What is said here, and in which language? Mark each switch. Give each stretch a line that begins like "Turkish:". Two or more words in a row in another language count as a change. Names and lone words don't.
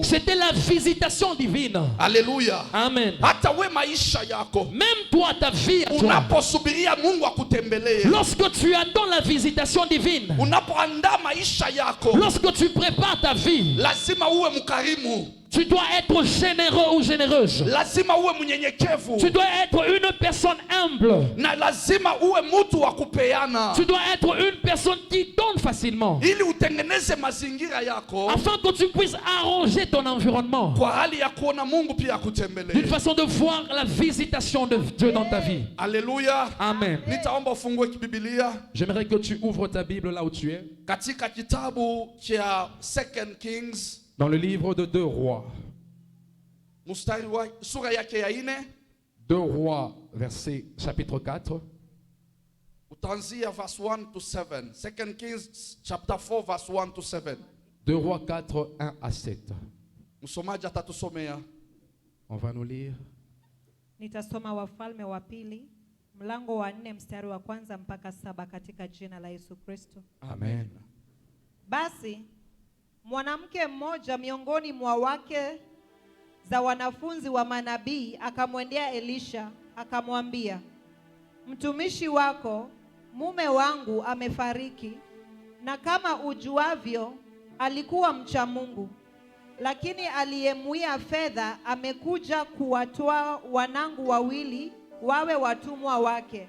French: c'était la visitation divine.
Swahili: Haleluya. Amen. Hata we maisha yako,
French: Même toi, ta vie, à toi,
Swahili: unaposubiria Mungu akutembelee,
French: lorsque tu attends la visitation divine,
Swahili: unapoandaa maisha yako,
French: lorsque tu prépares ta vie,
Swahili: lazima uwe mkarimu,
French: tu dois être généreux ou généreuse.
Swahili: lazima uwe mnyenyekevu,
French: Tu dois être une personne humble.
Swahili: na lazima uwe mtu wa kupeana,
French: Tu dois être une personne qui donne facilement,
Swahili: ili utengeneze mazingira yako
French: afin que tu puisses arranger ton environnement
Swahili: kwa hali ya kuona Mungu pia
French: d'une
Swahili: akutembelee.
French: façon de voir la visitation de Dieu dans ta vie.
Swahili: Haleluya. Amen. Nitaomba ufungue Biblia
French: J'aimerais que tu ouvres ta Bible là où tu es,
Swahili: katika kitabu cha 2 Kings
French: dans le livre de 2 Rois.
Swahili: mstari wa sura yake ya 4,
French: 2 Rois, verset chapitre 4.
Swahili: utaanzia
English: verse 1 to 7. 2 Kings chapter 4 verse 1 to 7.
French: 2 Rois 4, 1 à 7.
Swahili: Msomaji atatusomea.
French: On va nous lire.
Swahili: Nitasoma Wafalme wa Pili mlango wa 4 mstari wa 1 mpaka 7 katika jina la Yesu Kristo. Amen. Basi mwanamke mmoja miongoni mwa wake za wanafunzi wa manabii akamwendea Elisha akamwambia, mtumishi wako mume wangu amefariki, na kama ujuavyo alikuwa mcha Mungu, lakini aliyemwia fedha amekuja kuwatoa wanangu wawili wawe watumwa wake.